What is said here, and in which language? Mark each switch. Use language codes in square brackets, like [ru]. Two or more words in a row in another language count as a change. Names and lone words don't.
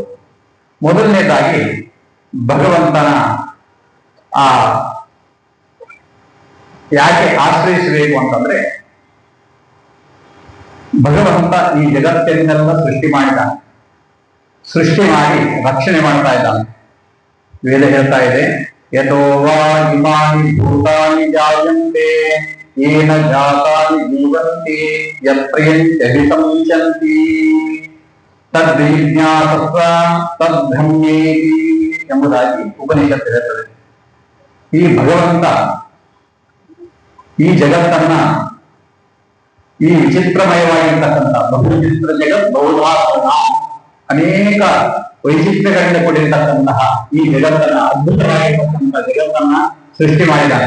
[kn] ಮೊದಲನೇದಾಗಿ ಭಗವಂತನ ಆ ಯಾಕೆ ಆಶ್ರಯಿಸಬೇಕು ಅಂತಂದ್ರೆ ಭಗವಂತ ಈ ಜಗತ್ತಿನೆಲ್ಲ ಸೃಷ್ಟಿ ಮಾಡಿದ್ದಾನೆ, ಸೃಷ್ಟಿ ಮಾಡಿ ರಕ್ಷಣೆ ಮಾಡ್ತಾ ಇದ್ದಾನೆ. ವೇದ ಹೇಳ್ತಾ ಇದೆ, [sa] ಯಥೋ ವಾ ಇಮಾನಿ ಭೂತಾನಿ ಜಾಯಂತೆ ಏನ ಜಾತಾನಿ ಜೀವಂತಿ ಯತ್ಪ್ರಿಯಂತ್ಯಭಿಸಂಚಂತಿ ತದ್ವಿಜ್ಞಾತಸ್ವ ತದ್ಬ್ರಹ್ಮೇತಿ [kn] ಎಂಬುದಾಗಿ ಉಪನಿಷತ್ತು ಹೇಳುತ್ತದೆ. ಈ ಭಗವಂತ ಈ ಜಗತ್ತನ್ನ, ಈ ವಿಚಿತ್ರಮಯವಾಗಿರ್ತಕ್ಕಂಥ ಬಹುಚಿತ್ರ ಜಗತ್ ಬಹುಧಾಸನ ಅನೇಕ ವೈಚಿತ್ರ್ಯಗಳಿಂದ ಕೂಡಿರ್ತಕ್ಕಂತಹ ಈ ಜಗತ್ತನ್ನ, ಅದ್ಭುತವಾಗಿರ್ತಕ್ಕಂಥ ಜಗತ್ತನ್ನ ಸೃಷ್ಟಿ ಮಾಡಿದ್ದಾನೆ.